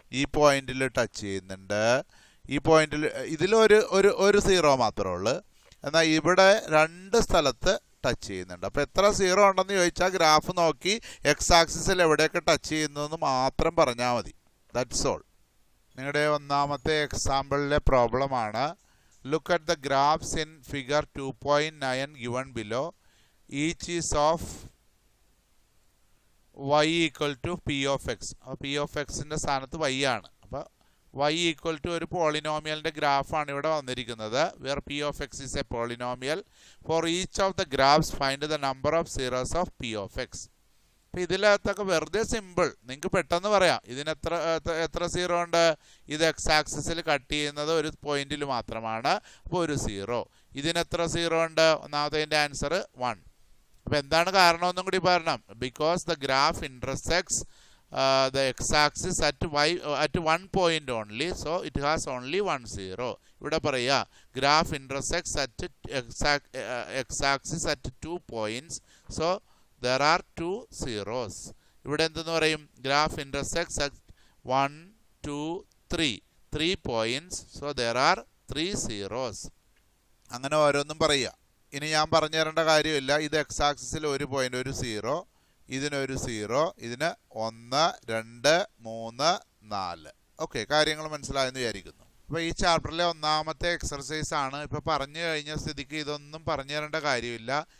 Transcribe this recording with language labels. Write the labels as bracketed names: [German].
[Malayalam] ഈ പോയിന്റിൽ ടച്ച് ചെയ്യുന്നുണ്ട്, ഈ പോയിന്റിൽ ഇതിലൊരു സീറോ മാത്രമേ ഉള്ളൂ. എന്നാൽ ഇവിടെ 2 സ്ഥലത്ത് ടച്ച് ചെയ്യുന്നുണ്ട്. അപ്പോൾ എത്ര സീറോ ഉണ്ടെന്ന് ചോദിച്ചാൽ ഗ്രാഫ് നോക്കി എക്സ് ആക്സിസിൽ എവിടെയൊക്കെ ടച്ച് ചെയ്യുന്നു എന്ന് മാത്രം പറഞ്ഞാൽ മതി. [English] That's all. [Malayalam] നിങ്ങളുടെ ഒന്നാമത്തെ എക്സാമ്പിളിലെ പ്രോബ്ലമാണ്. [English] Look at the graphs in figure 2.9 given below. Each is of y equal to p of x. [Malayalam] അപ്പോൾ p of x-ൻ്റെ സ്ഥാനത്ത് y ആണ്. അപ്പോൾ y equal to ഒരു പോളിനോമിയലിൻ്റെ ഗ്രാഫാണ് ഇവിടെ വന്നിരിക്കുന്നത്. [English] Where p of x is a polynomial. For each of the graphs find the number of zeros of p of x. [Malayalam] അപ്പോൾ ഇതിലകത്തൊക്കെ വെറുതെ simple, നിങ്ങൾക്ക് പെട്ടെന്ന് പറയാം ഇതിന് എത്ര സീറോ ഉണ്ട്. ഇത് എക്സ് ആക്സിസിൽ കട്ട് ചെയ്യുന്നത് ഒരു പോയിന്റിൽ മാത്രമാണ്. അപ്പോൾ ഒരു സീറോ. ഇതിനെത്ര സീറോ ഉണ്ട്? ഒന്നാമത്തെ ആൻസർ 1. അപ്പോൾ എന്താണ് കാരണമെന്നും കൂടി പറയണം. [English] Because the graph intersects the x-axis at 1 point only, so it has only 1 zero. [Malayalam] ഇവിടെ പറയുക [English] Graph intersects at x-axis at 2 points, so there are 2 zeros. [Malayalam] ഇവിടെ എന്തെന്ന് പറയും? [English] Graph intersects at 1, 2, 3 points, so there are 3 zeros. [Malayalam] അങ്ങനെ ഓരോന്നും പറയുക. ഇനി ഞാൻ പറഞ്ഞു തരേണ്ട കാര്യമില്ല. ഇത് എക്സ് ആക്സിസിൽ ഒരു പോയിന്റ്, ഒരു സീറോ, ഇതിനൊരു സീറോ, ഇതിന് 1, 2, 3, 4. ഓക്കെ, കാര്യങ്ങൾ മനസ്സിലായെന്ന് വിചാരിക്കുന്നു. അപ്പോൾ ഈ ചാപ്റ്ററിലെ ഒന്നാമത്തെ എക്സർസൈസ് ആണ്. ഇപ്പോൾ പറഞ്ഞു കഴിഞ്ഞ സ്ഥിതിക്ക് ഇതൊന്നും പറഞ്ഞു തരേണ്ട കാര്യമില്ല.